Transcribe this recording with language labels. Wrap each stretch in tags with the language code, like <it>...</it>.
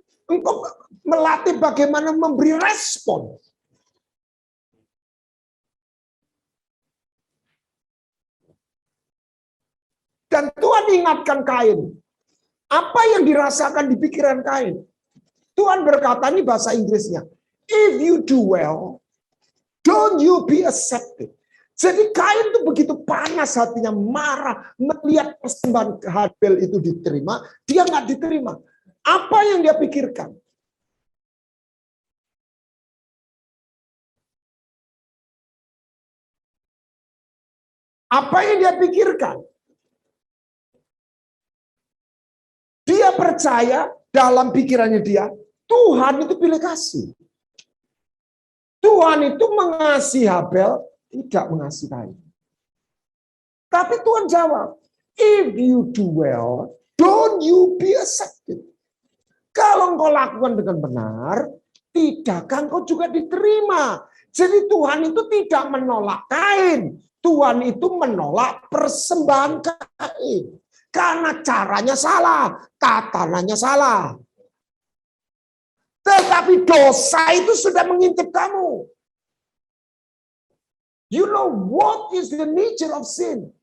<id>Engkau melatih bagaimana memberi respon. Dan Tuhan ingatkan Kain. Apa yang dirasakan di pikiran Kain? Tuhan berkata, ini bahasa Inggrisnya.</id> <en>If you do well, don't you be accepted.</en> <id>Jadi Kain itu begitu panas hatinya, marah. Melihat persembahan Habel itu diterima, dia nggak diterima. Apa yang dia pikirkan? Apa yang dia pikirkan? Dia percaya dalam pikirannya dia, Tuhan itu pilih kasih. Tuhan itu mengasihi Habel, tidak mengasihi Kain. Tapi Tuhan jawab,</id> <en>if you do well, don't you be accepted.</en> <id>Kalau engkau lakukan dengan benar, tidakkah engkau juga diterima? Jadi Tuhan itu tidak menolak Kain. Tuhan itu menolak persembahan Kain. Karena caranya salah, tatanannya salah. Tetapi dosa itu sudah mengintip kamu.</id> <en>You know what is the nature of sin?</en>